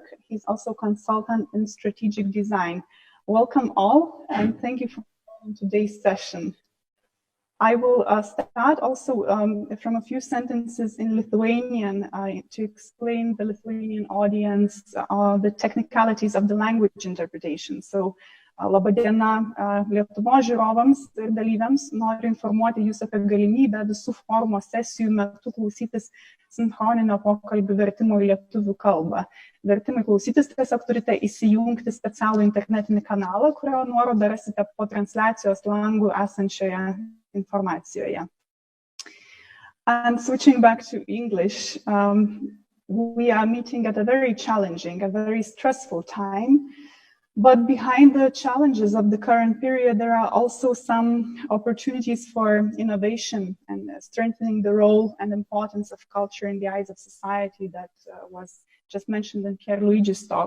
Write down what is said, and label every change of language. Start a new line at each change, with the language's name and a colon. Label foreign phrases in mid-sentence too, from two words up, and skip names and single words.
English: He's also consultant in strategic design. Welcome all, and thank you for today's session. I will start also from a few sentences in Lithuanian to explain the Lithuanian audience the technicalities of the language interpretation. So,
Lithuanian: laba diena Lietuvos žiūrovams ir dalyviams. Noriu informuoti jūs apie galimybę visų forumo sesijų metu klausytis sinchroninio pokalbių vertimo į lietuvių kalbą. Vertimai klausytis tiesiog turite įsijungti specialų internetinį kanalą, kurio nuorodą rasite po transliacijos langų esančioje informacijoje.
English: And switching back to English, we are meeting at a very challenging, a very stressful time. But behind the challenges of the current period, there are also some opportunities for innovation and strengthening the role and importance of culture in the eyes of society that was just mentioned in Pier Luigi's talk.